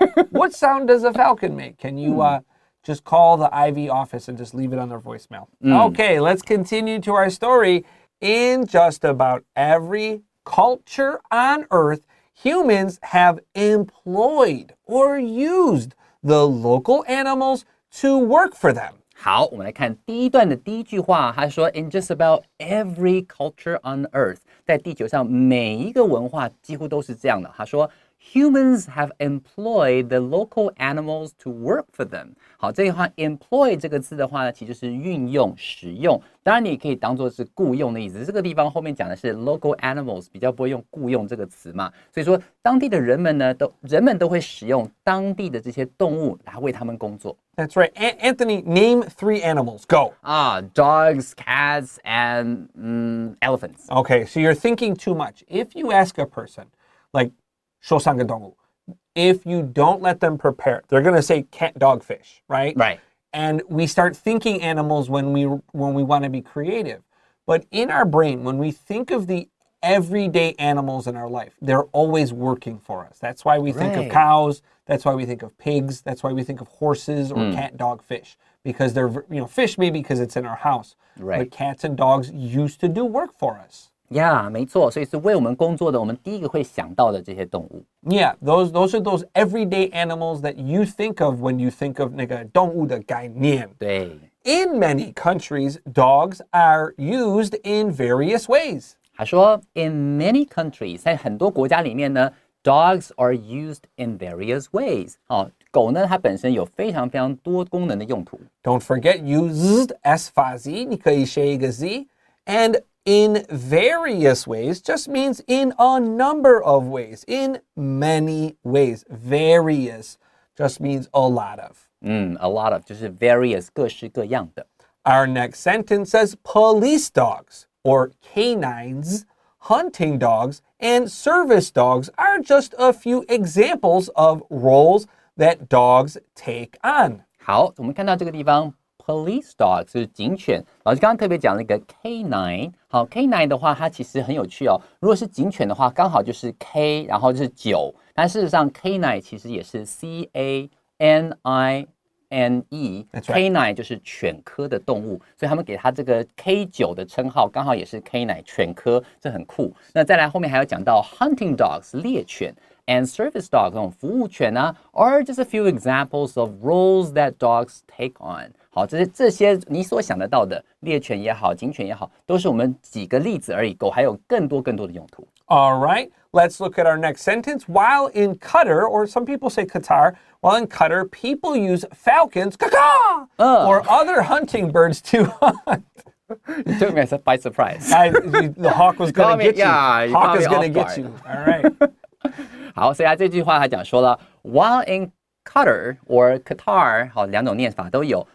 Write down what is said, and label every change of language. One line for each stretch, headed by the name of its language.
English: What sound does a falcon make? Can you just call the IV office and just leave it on their voicemail? Okay, let's continue to our story. In just about every culture on Earth, humans have employed or used the local animals to work for them.
Chinese: 好，我们来看第一段的第一句话，他说
English: In just about every culture on earth，
Chinese: 在地球上每一个文化几乎都是这样的。他说
English: Humans have employed the local animals to work for them.
Chinese: 好，这句话 employ 这个字的话呢，其实就是运用、使用。当然，你也可以当做是雇佣的意思。这个地方后面讲的是 local animals， 比较不会用雇佣这个词嘛。所以说，当地的人们呢，人们都会使用当地的这些动物来为他们工作。
English: That's right. Anthony, name 3 animals. Go. Dogs, cats, and elephants. Okay, so you're thinking too much. If you ask a person, like,
Chinese: 受伤的动物,
English: if you don't let them prepare, they're going to say cat, dog, fish, right? Right. And we start thinking animals when we want to be creative. But in our brain, when we think of the everyday animals in our life, they're always working for us. That's why we think of cows. That's why we think of pigs. That's why we think of horses or cat, dog, fish. Because they're, fish maybe because it's in our house. Right. But cats and dogs used to do work for us.
Chinese: Yeah, 没错，所以是为我们工作的，我们第一个会想到的这些动物。
English: Yeah, those are those everyday animals that you think of when you think of
Chinese: 那个动物的概念。对。
English: In many countries, dogs are used in various ways.
Chinese: 他说
English: ，in many countries，
Chinese: 在很多国家里面呢
English: ，dogs are used in various ways。
Chinese: 狗呢，它本身有非常非常多功能的用途。
English: Don't forget used s 发 z，
Chinese: 你可以写一个
English: z and in various ways just means in a number of ways, in many ways. Various just means a lot of. A lot of 就是 various
Chinese: 各式各样的。
English: Our next sentence says police dogs or canines, hunting dogs, and service dogs are just a few examples of roles that dogs take on.
Chinese: 好，我们看到这个地方。 Police dog 就是警犬，老师刚刚特别讲了一个 canine。好 ，canine 的话，它其实很有趣哦。如果是警犬的话，刚好就是 K， 然后就是9，但事实上 canine 其实也是 canine。Canine 就是犬科的动物，所以他们给它这个 K9 的称号，刚好也是 canine 犬科，这很酷。那再来后面还要讲到 hunting dogs 猎犬。 And service dogs 这种服务犬啊 are just a few examples of roles that dogs take on. 好，这些你所想得到的猎犬也好，警犬也好，都是我们几个例子而已。狗还有更多的用途。
English: All right, let's look at our next sentence. While in Qatar, or some people say Qatar, while in Qatar, people use falcons, or other hunting birds to hunt. You took me by surprise. The hawk was going to get you. Yeah, hawk is going to get you. All right.
Chinese: 好，所以他这句话他讲说了 ，
English: While in Qatar or Qatar，
Chinese: 好，两种念法都有。